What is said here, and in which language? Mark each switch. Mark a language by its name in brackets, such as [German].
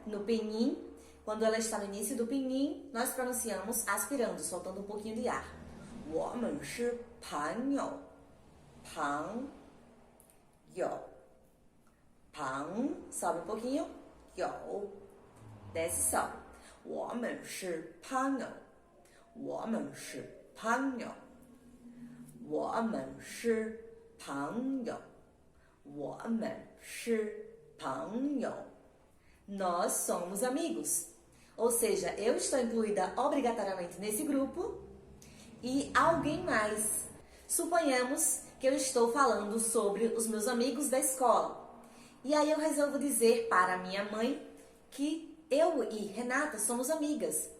[Portuguese] No pinyin, quando ela está no início do pinyin, nós pronunciamos aspirando, soltando um pouquinho de ar. [Chinese] 我们是朋友，朋友，朋 [Portuguese] sobe um pouquinho, [Chinese] 友 [Portuguese] desce sobe. [Chinese] 我们是朋友，我们是朋友，我们是朋友，我们是朋友。 [Portuguese] Nós somos amigos. Ou seja, eu estou incluída obrigatoriamente nesse grupo e alguém mais. Suponhamos que eu estou falando sobre os meus amigos da escola. E aí eu resolvo dizer para a minha mãe que eu e Renata somos amigas.